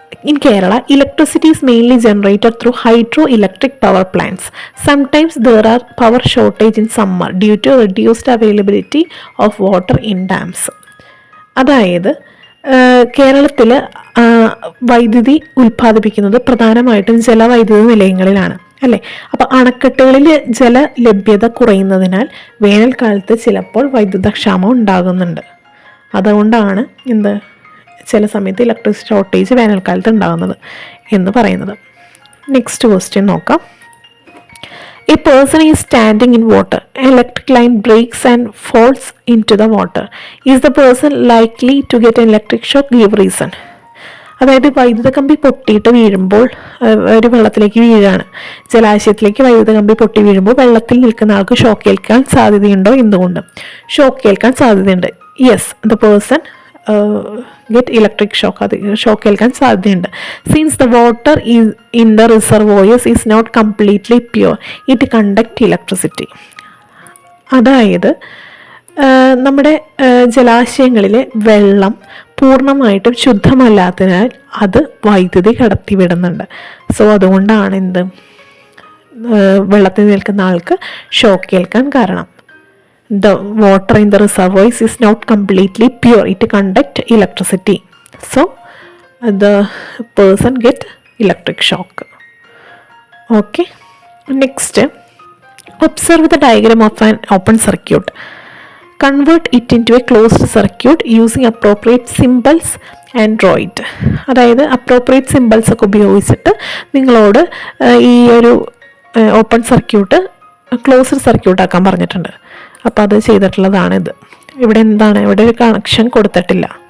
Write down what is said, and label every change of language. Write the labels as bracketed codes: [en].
[en] In Kerala, electricity is mainly generated through hydroelectric power plants. Sometimes there are power shortage in summer due to reduced availability of water in dams. [ml] അതായത് കേരളത്തിൽ വൈദ്യുതി ഉൽപ്പാദിപ്പിക്കുന്നത് പ്രധാനമായിട്ടും ജലവൈദ്യുത നിലയങ്ങളിലാണ് അല്ലേ. അപ്പോൾ അണക്കെട്ടുകളിൽ ജലലഭ്യത കുറയുന്നതിനാൽ വേനൽക്കാലത്ത് ചിലപ്പോൾ വൈദ്യുതക്ഷാമം ഉണ്ടാകുന്നുണ്ട്. അതുകൊണ്ടാണ് ചില സമയത്ത് ഇലക്ട്രിസിറ്റി ഷോർട്ടേജ് വേനൽക്കാലത്ത് ഉണ്ടാകുന്നത് എന്ന് പറയുന്നത്. നെക്സ്റ്റ് ക്വസ്റ്റ്യൻ നോക്കാം. [en] A person is standing in water. An electric line breaks and falls into the water. Is the person likely to get an electric shock? Give reason. [ml] അതായത് വൈദ്യുത കമ്പി പൊട്ടിയിട്ട് വീഴുമ്പോൾ ഒരു വെള്ളത്തിലേക്ക് വീഴാണ്. ജലാശയത്തിലേക്ക് വൈദ്യുത കമ്പി പൊട്ടി വീഴുമ്പോൾ വെള്ളത്തിൽ നിൽക്കുന്ന ആൾക്ക് ഷോക്ക് ഏൽക്കാൻ സാധ്യതയുണ്ടോ? എന്തുകൊണ്ട് ഷോക്ക് ഏൽക്കാൻ സാധ്യതയുണ്ട്? [en] Yes, the person get electric shock. [ml] അത് ഷോക്ക് ഏൽക്കാൻ സാധ്യതയുണ്ട്. [en] Since the water is in the reservoirs is not completely pure it conduct electricity. [ml] അതായത് നമ്മുടെ ജലാശയങ്ങളിലെ വെള്ളം പൂർണ്ണമായിട്ടും ശുദ്ധമല്ലാത്തതിനാൽ അത് വൈദ്യുതി കടത്തിവിടുന്നുണ്ട്. സോ അതുകൊണ്ടാണ് വെള്ളത്തിൽ നിൽക്കുന്ന ആൾക്ക് ഷോക്ക് ഏൽക്കാൻ കാരണം. [en] The water in the reservoirs is not completely pure. It conduct electricity. So the person get electric shock. Okay. Next, observe the diagram of an open circuit. Convert it into a closed circuit using appropriate symbols and draw it. [ml] അതായത് appropriate symbols ഒക്കെ ഉപയോഗിച്ചിട്ട് നിങ്ങളോട് ഈ ഒരു open circuit closed circuit ആക്കാൻ പറഞ്ഞിട്ടുണ്ട്. അപ്പോൾ അത് ചെയ്തിട്ടുള്ളതാണിത്. ഇവിടെ ഇവിടെ ഒരു കണക്ഷൻ കൊടുത്തിട്ടില്ല.